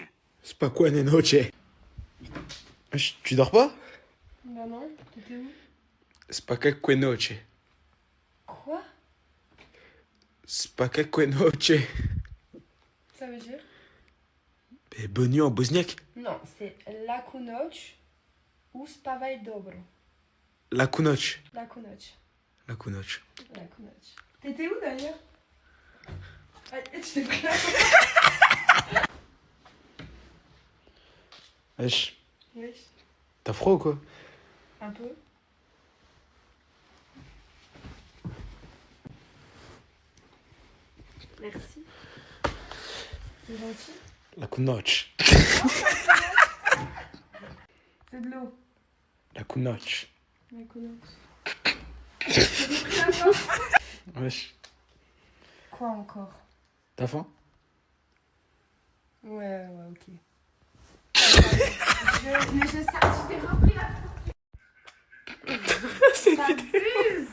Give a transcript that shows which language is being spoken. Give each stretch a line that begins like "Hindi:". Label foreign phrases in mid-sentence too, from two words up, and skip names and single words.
Polish: Spokojnej noci.
French: Tu dors pas? Bah non, t'étais où?
Polish: Spokojnej noci.
French: Quoi?
Polish: Spokojnej noci.
French: Ça veut dire? Mais bonne nuit en bosniaque. Non, c'est
Bosnian: laku noć
French: ou
Bosnian: spavaj dobro. Laku noć. Laku noć. Laku noć. Laku noć.
French: T'étais où d'ailleurs? Ah, tu t'es pris Wesh. Wesh. T'as froid ou quoi? Un peu. Merci. C'est gentil.
Bosnian: Laku noć.
French: C'est de l'eau.
Bosnian: Laku noć. Laku noć.
French: Wesh. Quoi encore? T'as faim? Ouais, ok. Mais je sais, tu t'es repris la... C'est t'abuses.